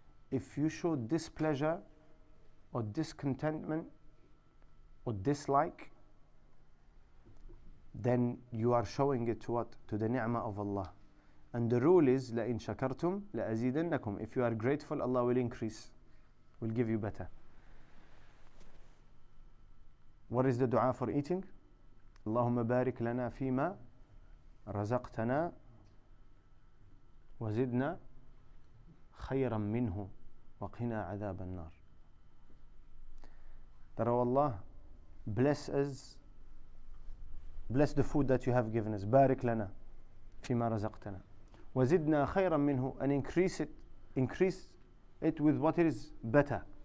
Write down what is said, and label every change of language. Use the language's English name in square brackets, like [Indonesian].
[English] If you show displeasure or discontentment or dislike, then you are showing it to what? To the ni'mah of Allah. And the rule is, [Arabic] لَإِن شَكَرْتُمْ لَأَزِيدَنَّكُمْ. [English] If you are grateful, Allah will increase, will give you better. What is the dua for eating? [Arabic] اللهم بارك لنا فيما رزقتنا وزدنا خيرا منه وقنا عذاب النار. [English] That, oh Allah, bless us, bless the food that you have given us. [Arabic] بارك لنا فيما رزقتنا وزدنا خيرا منه, [English] and increase it with what is better.